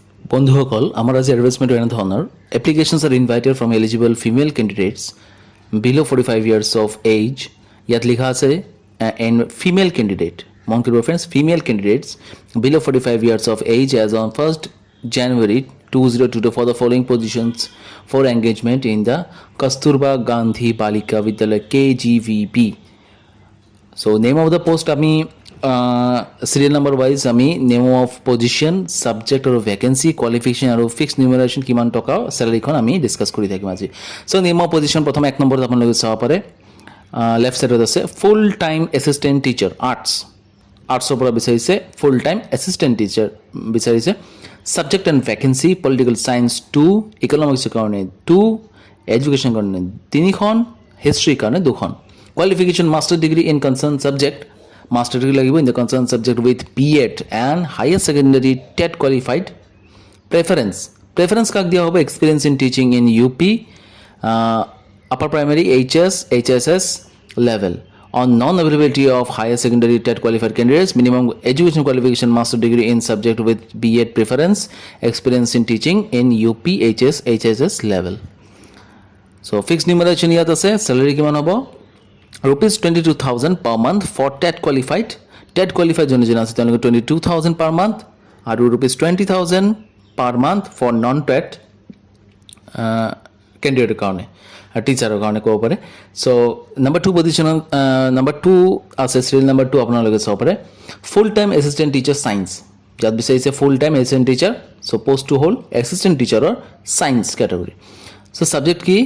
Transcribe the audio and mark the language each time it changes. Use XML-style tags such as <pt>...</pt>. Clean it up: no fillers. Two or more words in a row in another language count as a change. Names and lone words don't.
<as>বন্ধুসকল, আমাৰ আজি এডভাৰটাইজমেণ্ট এনে ধৰণৰ</as> <en>applications are invited from eligible female candidates below' 45 years of age.</en> <as>ইয়াত লিখা আছে</as> <en>a female candidate,</en> <as>মন কৰিব</as> <en>friends, female candidates below' 45 years of age as on 1st January 2022 for the following positions for engagement in the Kasturba Gandhi Balika Vidyalaya KGBV. So name of the post</en> <as>আমি</as> <en>serial number wise</en> <as>আমি</as> <en>name of position, subject</en> <as>আৰু</as> <en>vacancy, qualification</en> <as>আৰু</as> <en>fix numeration</en> <as>কিমান টকা চেলাৰীখন আমি ডিছকাছ কৰি থাকিম আজি।</as> <en>so name of position</en> <as>প্ৰথম এক নম্বৰত আপোনালোকে চাব পাৰে, লেফ্ট ছাইডত আছে</as> <en>full time assistant teacher</en> <as>আৰ্টছৰ পৰা বিচাৰিছে</as> <en>full time assistant teacher</en> <as>বিচাৰিছে।</as> <en>subject and vacancy political science</en> <as>2, ইকনমিক্সৰ কাৰণে 2, এডুকেশ্যনৰ কাৰণে 3খন, হিষ্ট্ৰীৰ কাৰণে 2খন।</as> <en>qualification master degree in concern subject, master degree</en> <as>লাগিব</as> <en>in the concern subject with B.ed and higher secondary TET qualified. প্ৰেফাৰেঞ্চ</en> <as>কাক দিয়া হ'ব?</as> <en>experience in teaching in UP, upper primary HS, HSS level. On non-availability of higher secondary TET qualified candidates, minimum education qualification master degree in subject with B.ed preference, experience in teaching in UP, HS, HSS level. So fixed numeration</en> <as>ইয়াত আছে,</as> <en>salary</en> <as>কিমান হ'ব?</as> <en>Rupees 22,000 per month for TET qualified. TET qualified</en> <as>যোনে আছে তেওঁলোকে</as> <en>22,000 per month আৰু Rupees 20,000 per month for non-TET candidate</en> <as>কাৰণে টিচাৰৰ কাৰণে ক'ব পাৰে। চ' নাম্বাৰ 2 পজিশ্যনত নাম্বাৰ 2 আছে,</as> <en>serial number 2</en> <as>আপোনালোকে চাব পাৰে,</as> <en>full time assistant teacher science.</en> <as>যাত বিচাৰিছে</as> <en>full time assistant teacher,</en> <as>চ' পষ্টটো হ'ল এছিষ্টেণ্ট টিচাৰৰ</as> <en>science category.</en> <as>চ' ছাবজেক্ট কি?</as>